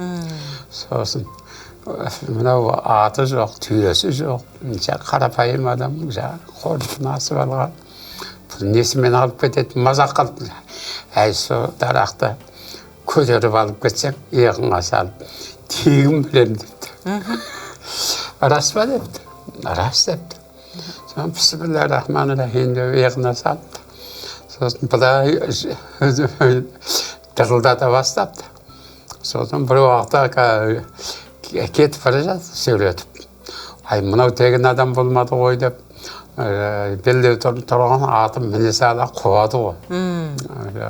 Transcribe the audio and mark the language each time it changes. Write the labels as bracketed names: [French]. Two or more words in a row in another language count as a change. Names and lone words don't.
[Kazakh] Сосын мынау аты жоқ, түйесі жоқ, қарапайым адам қорытын асып алған. Несімен алып кетеді, мазақ қалып. Сол дарақты көтеріп алып кетсең, иығыңа салып, тегін білем депті. Рас па депті? Рас депті. Сосын [Arabic] بسم الله الرحمن الرحيم [Kazakh] деп иығына салыпты. Сосын бұлай дырылдата бастапты. Сосын бір уақытта кетіп бара жатыр, сөйлетіп. Мынау тегін адам болмады ғой деп, белдеу тұрған атым міне сала қуады ғой.